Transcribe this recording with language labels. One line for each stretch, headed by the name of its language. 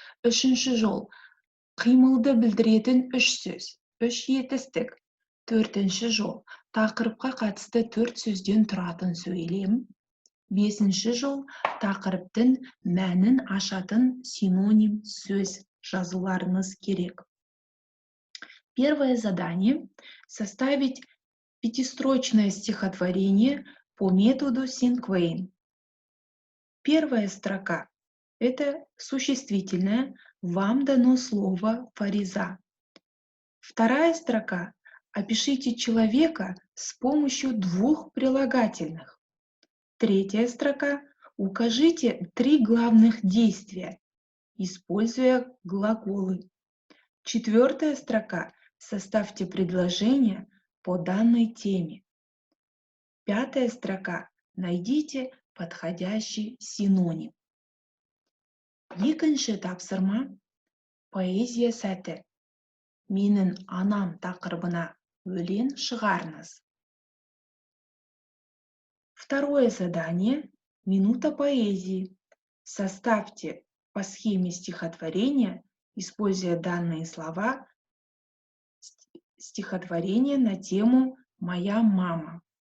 Kazakh: Үшінші жол қимылды білдіретін 3 сөз, 3 етістік. Төртінші жол тақырыпқа қатысты 4 сөзден тұратын сөйлем. Бесінші жол тақырыптың мәнін ашатын синоним сөз жазуларыңыз керек.
Russian: Первое задание – составить 5-строчное стихотворение по методу Синквейн. Первая строка – это существительное, вам дано слово Фариза. Вторая строка – опишите человека с помощью 2 прилагательных. Третья строка – укажите 3 главных действия, используя глаголы. Четвертая строка – составьте предложение по данной теме. Пятая строка – найдите подходящий синоним.
Kazakh: Екінші тапсырма поэзия сәті. Менің анам тақырыбына өлең шығарыңыз.
Russian: Второе задание – минута поэзии. Составьте по схеме стихотворения, используя данные слова, стихотворение на тему «Моя мама».